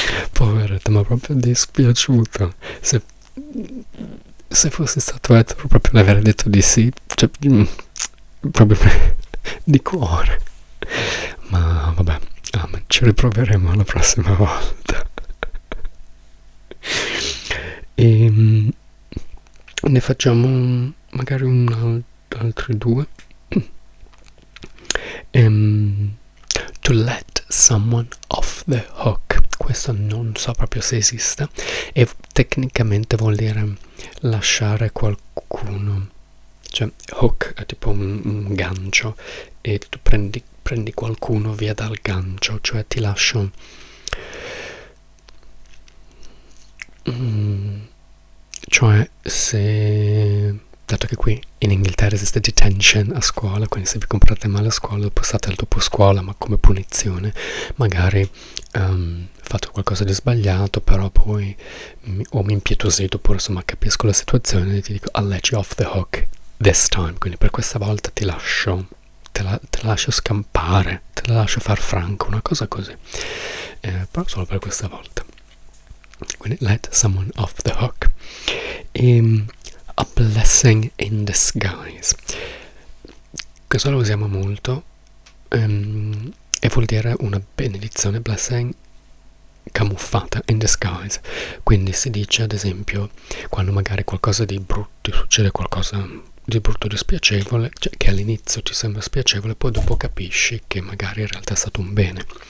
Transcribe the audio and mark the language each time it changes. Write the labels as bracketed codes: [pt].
[it] Poveretta, ma proprio dispiaciuto. Se fossi stato etero proprio le avrei detto di sì, cioè proprio di cuore. Ma vabbè, ci riproveremo la prossima volta. E ne facciamo magari altri due. [en] To let someone off the hook. [it] Questo non so proprio se esista, e tecnicamente vuol dire lasciare qualcuno, cioè hook è tipo un gancio, e tu prendi qualcuno via dal gancio, cioè ti lascio cioè se, dato che qui in Inghilterra esiste detention a scuola, quindi se vi comportate male a scuola dopo state al dopo scuola, ma come punizione magari fate qualcosa di sbagliato, però poi o mi impietosito, oppure insomma capisco la situazione e ti dico [en] I'll let you off the hook this time, [it] quindi per questa volta ti lascio te la lascio scampare, te la lascio far franco, una cosa così, però solo per questa volta. Quindi [en] let someone off the hook. A blessing in disguise, [it] questo lo usiamo molto, e vuol dire una benedizione, blessing camuffata, in disguise. Quindi si dice ad esempio quando magari qualcosa di brutto succede, qualcosa di brutto, di spiacevole, cioè che all'inizio ti sembra spiacevole, poi dopo capisci che magari in realtà è stato un bene.